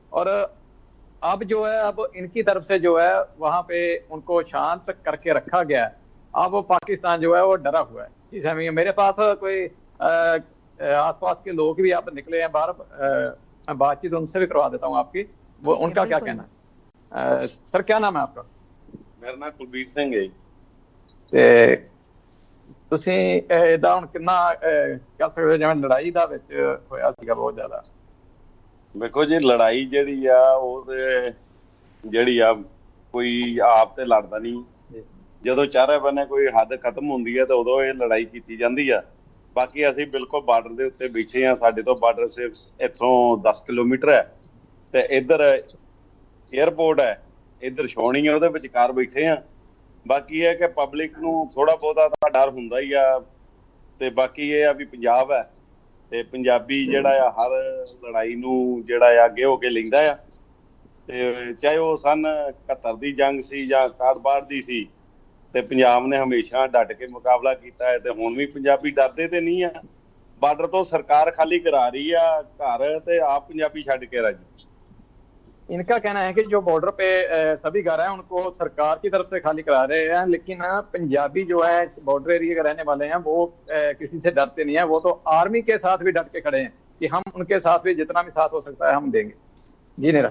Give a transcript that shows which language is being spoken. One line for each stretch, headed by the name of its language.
Hindi: और अब जो है, अब इनकी तरफ से जो है वहां पे उनको शांत करके रखा गया है। अब वो पाकिस्तान जो है वो डरा हुआ है। इस समय मेरे पास कोई आसपास के लोग भी आप निकले हैं बाहर, बातचीत उनसे भी करवा देता हूँ आपकी, वो उनका क्या कहना है। सर, क्या नाम है आपका? मेरा नाम कुलबीर सिंह है।
Punjabi: ਤੇ ਤੁਸੀਂ ਇਹਦਾ ਹੁਣ ਕਿੰਨਾ ਕਹਿ ਸਕਦੇ ਹੋ ਜਿਵੇਂ ਲੜਾਈ ਦਾ ਵਿੱਚ ਹੋਇਆ ਸੀਗਾ ਬਹੁਤ ਜ਼ਿਆਦਾ? ਦੇਖੋ ਜੀ, ਲੜਾਈ ਜਿਹੜੀ ਆ ਉਹ ਜਿਹੜੀ ਆ ਕੋਈ ਆਪ ਤੇ ਲੜਦਾ ਨਹੀਂ। ਜਦੋਂ ਚਾਰੇ ਬੰਨੇ ਕੋਈ ਹੱਦ ਖਤਮ ਹੁੰਦੀ ਹੈ ਤਾਂ ਉਦੋਂ ਇਹ ਲੜਾਈ ਕੀਤੀ ਜਾਂਦੀ ਆ। ਬਾਕੀ ਅਸੀਂ ਬਿਲਕੁਲ ਬਾਰਡਰ ਦੇ ਉੱਤੇ ਬੈਠੇ ਆ। ਸਾਡੇ ਤੋਂ ਬਾਰਡਰ ਸਿਰਫ ਇੱਥੋਂ 10 ਕਿਲੋਮੀਟਰ ਹੈ ਤੇ ਇੱਧਰ ਏਅਰਪੋਰਟ ਹੈ, ਇੱਧਰ ਛਾਉਣੀ ਹੈ, ਉਹਦੇ ਵਿਚਕਾਰ ਬੈਠੇ ਆ। ਬਾਕੀ ਇਹ ਕਿ ਪਬਲਿਕ ਨੂੰ ਥੋੜਾ ਬਹੁਤਾ ਤਾਂ ਡਰ ਹੁੰਦਾ ਹੀ ਆ, ਤੇ ਬਾਕੀ ਇਹ ਆ ਵੀ ਪੰਜਾਬ ਹੈ ਤੇ ਪੰਜਾਬੀ ਜਿਹੜਾ ਆ ਹਰ ਲੜਾਈ ਨੂੰ ਜਿਹੜਾ ਆ ਅੱਗੇ ਹੋ ਕੇ ਲੈਂਦਾ ਆ। ਤੇ ਚਾਹੇ ਉਹ ਸਨ 71 ਦੀ ਜੰਗ ਸੀ ਜਾਂ 61 ਦੀ ਸੀ, ਤੇ ਪੰਜਾਬ ਨੇ ਹਮੇਸ਼ਾ ਡਟ ਕੇ ਮੁਕਾਬਲਾ ਕੀਤਾ ਹੈ। ਤੇ ਹੁਣ ਵੀ ਪੰਜਾਬੀ ਡਰਦੇ ਤੇ ਨਹੀਂ ਆ। ਬਾਰਡਰ ਤੋਂ ਸਰਕਾਰ ਖਾਲੀ ਕਰਾ ਰਹੀ ਆ घर, ਤੇ ਆਪ ਪੰਜਾਬੀ ਛੱਡ के राजी।
Hindi: इनका कहना है कि जो बॉर्डर पे सभी घर हैं उनको सरकार की तरफ से खाली करा रहे हैं, लेकिन पंजाबी जो है बॉर्डर एरिया के रहने वाले हैं वो किसी से डरते नहीं है। वो तो आर्मी के साथ भी डट के खड़े हैं कि हम उनके साथ भी जितना भी साथ हो सकता है हम देंगे। जी नहीं,